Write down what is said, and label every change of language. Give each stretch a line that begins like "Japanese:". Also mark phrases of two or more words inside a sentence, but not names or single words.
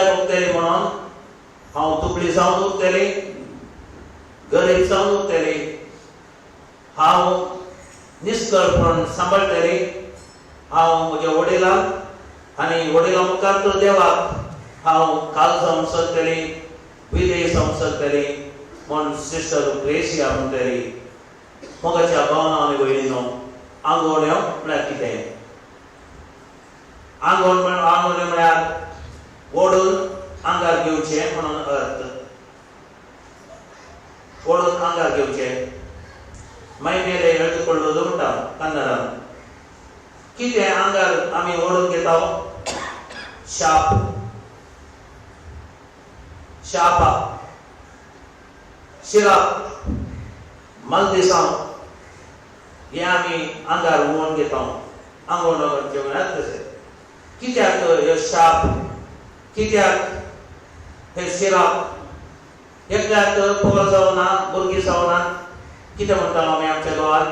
Konkani: भोगतली म्हणून हांव दुबळी जावन उरतली, गरीब जावन उरतली, हांव निश्कळपण सांबाळटली, हांव म्हज्या वडिलांक आनी वडिलां मुखार तर देवाक हांव काल जावन चलतली, विधेय जावन चलतली म्हूण सिस्टर लुक्रेशिया म्हणटली. मोगाच्या भावना आनी भयणींनो, आंगवण्यो म्हळ्यार कितें? आंगवण्यो म्हळ्यार ओडून आंगार घेवचें म्हणून अर्थ. ओडून आंगार घेवचें.
Kannada: ಮೈ ಮೇಲೆ ಎಳೆದುಕೊಳ್ಳುವುದು ಉಂಟ ಕನ್ನಡ.
Konkani: ಕಿತೆ ಆಂಗಾರ್ ಆಮಿ ಓಡೋನ್ घेताव? ಶಾಪ, ಶಾಪ, शिराप, मल दिसाव हे आमी आंगार ओडून घेताव. आंगवण करचे म्हळ्यार तशें. कित्याक हे शाप, कित्याक हे शिराप? एकल्याक पोर जावना, भुरगीं जावना, कितें म्हणटालो आमी आमच्या गांवांत?